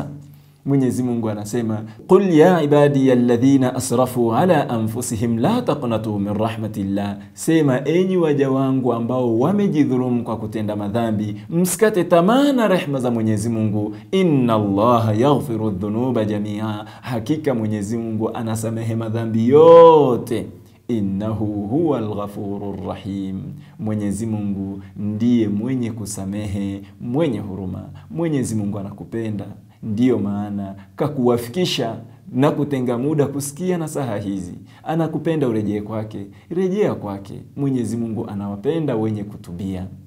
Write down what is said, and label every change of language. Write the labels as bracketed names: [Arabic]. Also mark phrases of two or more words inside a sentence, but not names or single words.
[Swahili] Mwenyezi Mungu anasema, [Arabic] قل يا عبادي الذين أسرفوا على أنفسهم لا تقنطوا من رحمة الله, [Swahili] sema enyi waja wangu ambao wamejidhulumu kwa kutenda madhambi, msikate tamaa na rehema za Mwenyezi Mungu. [Arabic] إن الله يغفر الذنوب جميعا, [Swahili] hakika Mwenyezi Mungu anasamehe madhambi yote. [Arabic] إنه هو الغفور الرحيم, [Swahili] Mwenyezi Mungu ndiye mwenye kusamehe, mwenye huruma. Mwenyezi Mungu anakupenda, ndiyo maana kakuwafikisha na kutenga muda kusikia nasaha hizi. Anakupenda urejee kwake, rejea kwake. Mwenyezi Mungu anawapenda wenye kutubia.